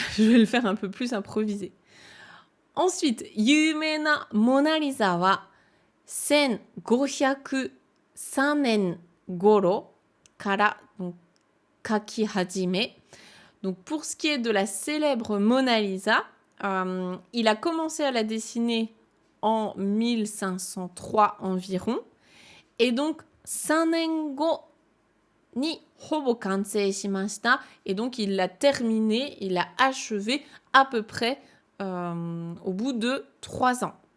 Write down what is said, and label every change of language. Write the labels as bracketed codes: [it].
[fr] Je vais le faire un peu plus improvisé. Ensuite, [ja] Yumena Mona Lisa wa 1503年頃から描き始め. [fr] Donc, pour ce qui est de la célèbre Mona Lisa, il a commencé à la dessiner en 1503 environ. Et donc, [ja] 3年後にほぼ完成しました. [fr] Et donc, il l'a terminé, il l'a achevé à peu près au bout de 3 ans.